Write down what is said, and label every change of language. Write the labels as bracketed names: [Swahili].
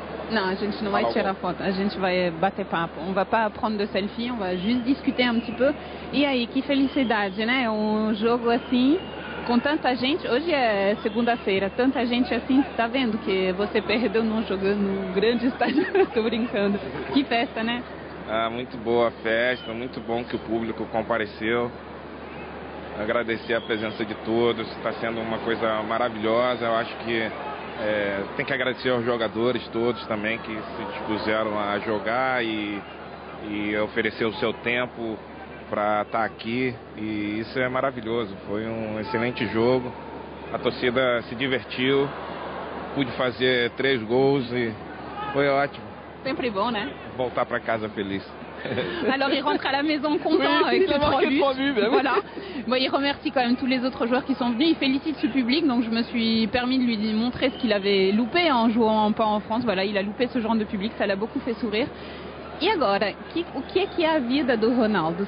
[Portuguese] Não, a gente não vai tirar foto, a gente vai bater papo. [French] On va pas prendre de selfie, on va juste discuter un petit peu. [Portuguese] E aí, que felicidade, né? Um jogo assim, com tanta gente. Hoje é segunda-feira, tanta gente assim, você tá vendo que você perdeu não jogando num grande estádio. Tô brincando. Que festa, né? Ah, muito boa a festa, muito bom que o público compareceu. Agradecer a presença de todos, está sendo uma coisa maravilhosa. Eu acho que tem que agradecer aos jogadores todos também que se dispuseram a jogar e oferecer o seu tempo para estar aqui, e isso é maravilhoso. Foi um excelente jogo, a torcida se divertiu, pude fazer 3 gols e foi ótimo. Sempre bom, né? Voltar para casa feliz. [French] Alors il rentre à la maison content avec les 3 buts. Ben voilà. Bon, il remercie quand même tous les autres joueurs qui sont venus. Il félicite ce public, donc je me suis permis de lui montrer ce qu'il avait loupé en jouant pas en France. Voilà, il a loupé ce genre de public, ça l'a beaucoup fait sourire. [Portuguese] E agora, o que é a vida do Ronaldo?